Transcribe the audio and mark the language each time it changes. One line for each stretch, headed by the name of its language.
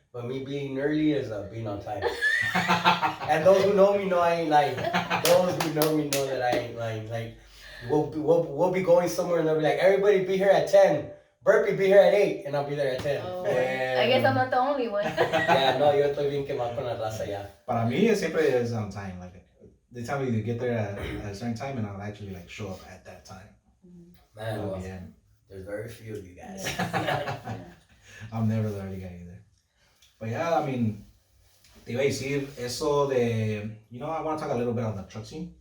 English: But me being early is being on time. And those who know me know I ain't lying. Those who know me know that I ain't lying. Like, we'll be going somewhere and they'll be like, everybody be here at 10. Burpee be here at 8, and I'll be there at 10. Oh, I guess I'm not the only one. Yeah,
Spanish: no, yo estoy bien quemado con la raza ya. Para mí,
English: it
Spanish: siempre
English: is on time. Like, they tell me to get there at a certain time, and I'll actually like show up at that time. Man, Oh, well, yeah. there's very few of you guys. Yeah. I'm never the early guy either. But yeah, I mean,
Spanish: te iba a decir eso de,
English: you know, I want to talk a little bit on the truck scene.